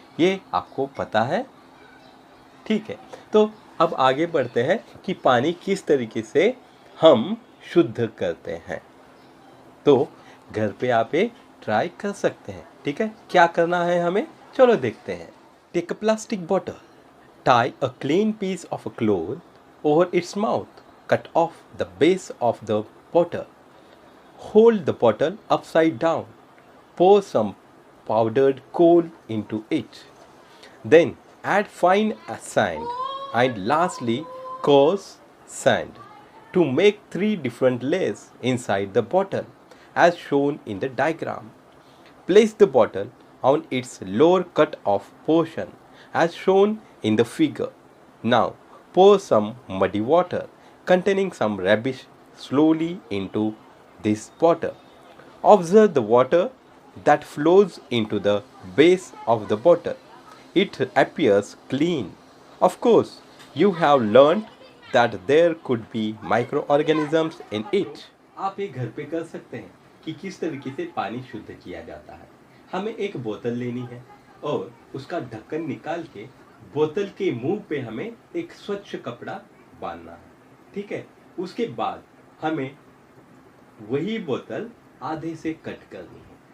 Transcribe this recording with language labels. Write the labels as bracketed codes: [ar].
[hi] ये आपको पता है? ठीक है, तो अब आगे बढ़ते हैं कि पानी किस तरीके से हम शुद्ध करते हैं। तो घर पे आप ट्राई कर सकते हैं। ठीक है, क्या करना है हमें? चलो देखते हैं। [en] Take a plastic bottle. Tie a clean piece of a cloth over its mouth. Cut off the base of the bottle. Hold the bottle upside down. Pour some powdered coal into it. Then add fine sand and lastly coarse sand to make 3 different layers inside the bottle as shown in the diagram. Place the bottle on its lower cut off portion as shown in the figure. Now pour some muddy water containing some rubbish slowly into this bottle. Observe the water that flows into the base of the bottle. It appears clean. Of course, you have learned that there could be microorganisms in it. [hi] आप ये घर पे कर सकते हैं कि किस तरीके से पानी शुद्ध किया जाता है। हमें एक बोतल लेनी है और उसका ढक्कन निकाल के बोतल के मुंह पे हमें एक स्वच्छ कपड़ा बांधना है, ठीक है। उसके बाद हमें वही बोतल आधे से कट करनी है।